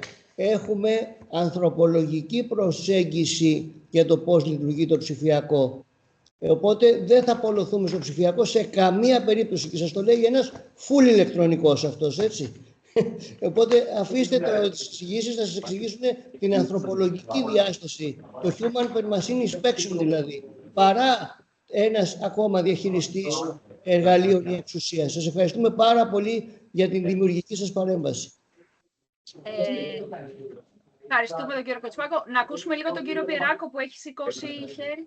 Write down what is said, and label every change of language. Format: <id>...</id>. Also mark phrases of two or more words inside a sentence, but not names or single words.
<el>Έχουμε ανθρωπολογική προσέγγιση για το πώς λειτουργεί το ψηφιακό. Οπότε δεν θα απολωθούμε στο ψηφιακό σε καμία περίπτωση. Και σας το λέει ένας full ηλεκτρονικός αυτός, έτσι. Οπότε αφήστε τις εξηγήσεις να σας εξηγήσουν την ανθρωπολογική διάσταση, το</el> <en>human per machine inspection</en> <el>δηλαδή, παρά ένας ακόμα διαχειριστής εργαλείων ή εξουσίας. Σας ευχαριστούμε πάρα πολύ για την δημιουργική σας παρέμβαση. Ευχαριστούμε τον κύριο Κοτσιφάκο. Να ακούσουμε λίγο τον κύριο Πιεράκο που έχει σηκώσει χέρι.</el>